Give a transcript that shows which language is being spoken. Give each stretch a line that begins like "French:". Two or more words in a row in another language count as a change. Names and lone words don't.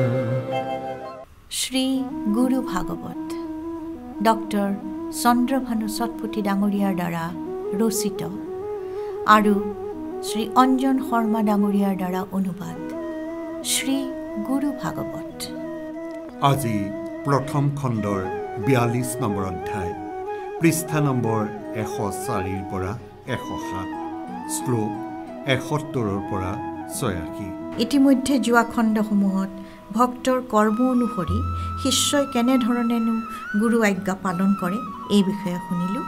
Assamese: শ্ৰী গুৰু ভাগৱত ডক্টৰ চন্দ্ৰভানু সতপুথী ডাংগৰিয়াৰ দ্বাৰা ৰচিত আৰু শ্ৰী অঞ্জন শৰ্মা ডাংগৰিয়াৰ দ্বাৰা অনুবাদ শ্ৰী গুৰু ভাগৱত। আজি প্ৰথম খণ্ডৰ 42 নম্বৰ অধ্যায় পৃষ্ঠা নম্বৰ 104 পৰা 107 শ্লোক 71 পৰা 86। ইতিমধ্যে যোৱা খণ্ডসমূহত ভক্তৰ কৰ্ম অনুসৰি শিষ্যই কেনেধৰণেনো গুৰু আজ্ঞা পালন কৰে এই বিষয়ে শুনিলোঁ।